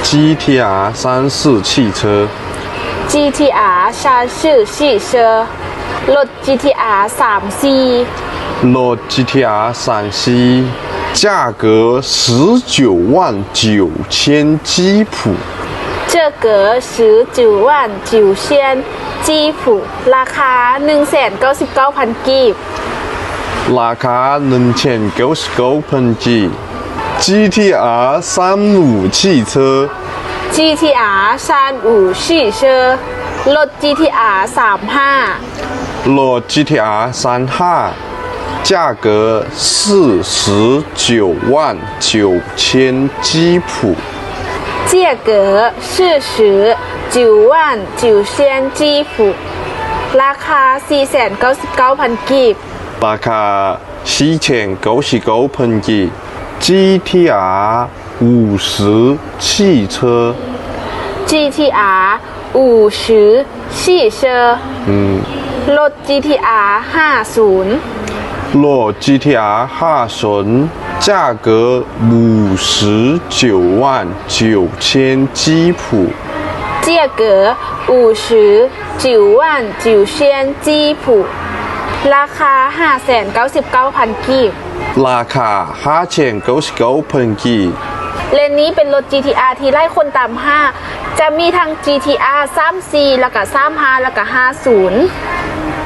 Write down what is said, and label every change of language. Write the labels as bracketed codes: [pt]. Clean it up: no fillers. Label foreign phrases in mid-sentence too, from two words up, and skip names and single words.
[zh] GTR 34汽车。 GTR 34汽车รถ GTR 34 รถ GTR 34价格199000基普。这个199000基普 [th] ราคา 199,000 กีบ ราคา1099,000กีบ GTR 35汽车。 [zh] GTR 35汽车รถ GTR 35 รถ GTR 35价格499000基普。价格499000基普 [th] ราคา 499,000 กีบ ราคา499,000กีบ GTR 50汽车。 [zh] GTR 50汽车รถ GTR 50 รถ GTR 50价格599000基普。价格599000基普 [th] ราคา 599,000 กีบ ราคา599,000กีบ เลนนี้เป็นรถ GTR ที่ไล่คนตาม5จะมีทั้ง GTR 34แล้วก็35แล้วก็50